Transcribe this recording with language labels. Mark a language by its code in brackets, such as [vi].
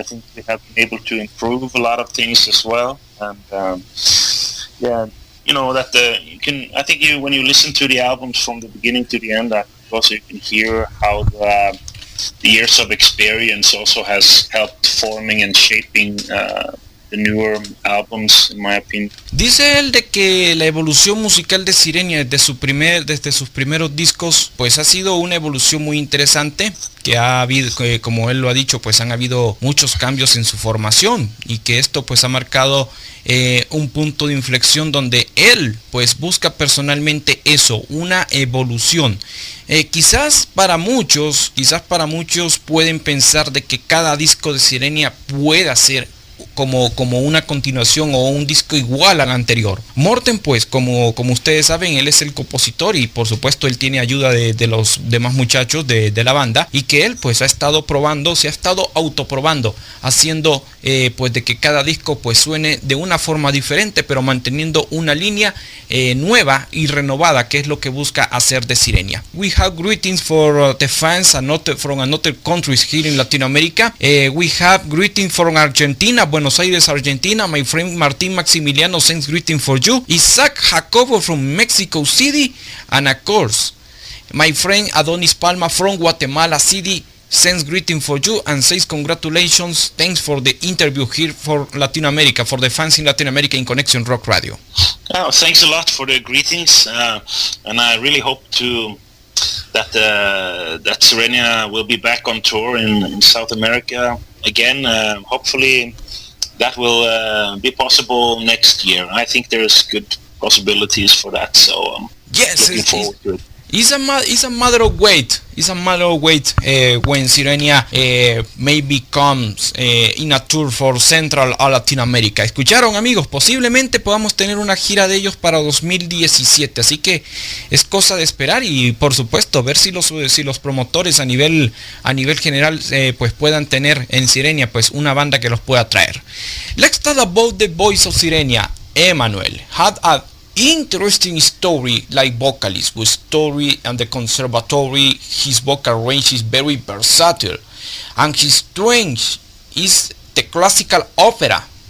[en] I think we have been able to improve a lot of things as well, and yeah, you know, that you can. I think when you listen to the albums from the beginning to the end, also you can hear how the years of experience also has helped forming and shaping the newer albums, in my opinion. [es] Dice él de que la evolución musical de Sirenia desde sus primeros discos pues ha sido una evolución muy interesante, que ha habido, como él lo ha dicho, pues han habido muchos cambios en su formación y que esto pues ha marcado un punto de inflexión donde él pues busca personalmente eso, una evolución. Quizás para muchos pueden pensar de que cada disco de Sirenia pueda ser como una continuación o un disco igual al anterior. Morten, pues como ustedes saben, él es el compositor y por supuesto él tiene ayuda de los demás muchachos de la banda, y que él pues se ha estado autoprobando, haciendo pues de que cada disco pues suene de una forma diferente, pero manteniendo una línea nueva y renovada, que es lo que busca hacer de Sirenia. [en] We have greetings for the fans from another countries here in Latin America. We have greetings from Argentina, Buenos Aires, Argentina. My friend Martin Maximiliano sends greeting for you. Isaac Jacobo from Mexico City, and of course my friend Adonis Palma from Guatemala City sends greeting for you and says congratulations, thanks for the interview here for Latin America, for the fans in Latin America in Conexión Rock Radio. Oh, thanks a lot for the greetings, and I really hope that Sirenia will be back on tour in South America again. Hopefully that will be possible next year. I think there's good possibilities for that, so yes, looking forward to it. It's a matter of wait. It's a matter of wait when Sirenia maybe comes in a tour for Central or Latin America. [es] Escucharon, amigos, posiblemente podamos tener una gira de ellos para 2017. Así que es cosa de esperar y por supuesto ver si los promotores a nivel general pues puedan tener en Sirenia pues una banda que los pueda traer. [en] Let's talk about the voice of Sirenia. Emmanuelle had a interesting story like vocalist with story and the conservatory. His vocal range is very versatile and his strength is the classical opera.